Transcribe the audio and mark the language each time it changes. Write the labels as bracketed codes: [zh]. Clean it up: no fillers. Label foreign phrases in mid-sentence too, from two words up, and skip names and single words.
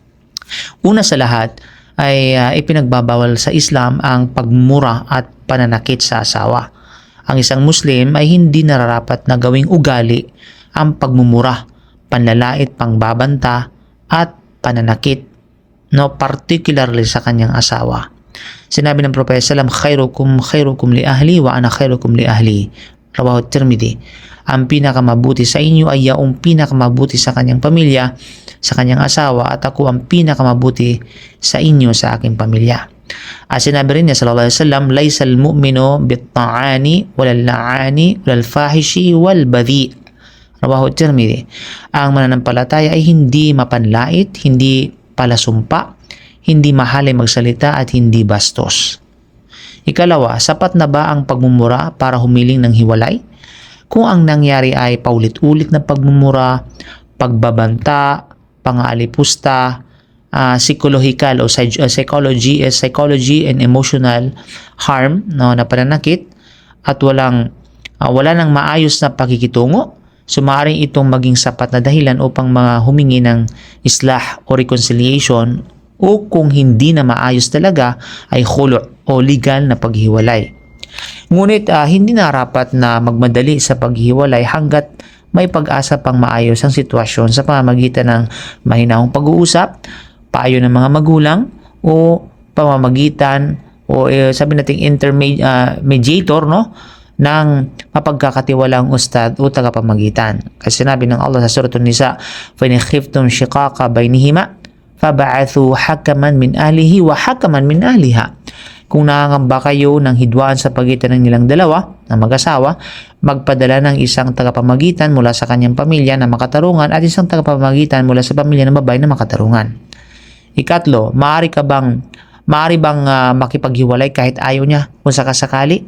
[tl] Una sa lahat ay ipinagbabawal sa Islam ang pagmura at pananakit sa asawa. Ang isang Muslim ay hindi nararapat na gawing ugali ang pagmumura, panlalait, pangbabanta, at pananakit, particularly sa kanyang asawa. Sinabi ng Propeta [ar] سلم خيركم لأهله وأنا خيركم لأهلي wa ana khairukum li ahli. رواه الترمذي. [tl] Ang pinakamabuti sa inyo ay yaong pinakamabuti sa kanyang pamilya, sa kanyang asawa, at ako ang pinakamabuti sa inyo sa aking pamilya. Sinabi rin niya [ar] صلى الله عليه وسلم ليس المؤمن بالطعان ولا اللعان ولا الفاحش ولا البذيء. رواه الترمذي. [tl] Ang mananampalataya ay hindi mapanlait, hindi palasumpa, hindi mahalay magsalita, at hindi bastos. Ikalawa, sapat na ba ang pagmumura para humiling ng hiwalay? Kung ang nangyari ay paulit-ulit na pagmumura, pagbabanta, pang-aalipusta, psychological o [en] psychology and emotional harm, [tl] na pananakit, at wala nang maayos na pakikitungo, so maaaring itong maging sapat na dahilan upang humingi ng islah o reconciliation, o kung hindi na maayos talaga ay khulu' o legal na paghiwalay. Ngunit hindi narapat na magmadali sa paghiwalay hanggat may pag-asa pang maayos ang sitwasyon sa pamamagitan ng mahinahong pag-uusap, payo ng mga magulang, o pamamagitan o sabi nating mediator ng mapagkakatiwalaang ustad o tagapamagitan. Kasi sinabi ng Allah sa Surah An-Nisa, [ar] فإن خفتم شقاق بينهما فابعثوا حكما من أهله وحكما من أهلها. [tl] Kung nangangamba kayo ng hidwaan sa pagitan ng nilang dalawa, ng mag-asawa, magpadala ng isang tagapamagitan mula sa kanyang pamilya na makatarungan at isang tagapamagitan mula sa pamilya ng babae na makatarungan. Ikatlo, maaari bang makipaghiwalay kahit ayaw niya kung sakasakali?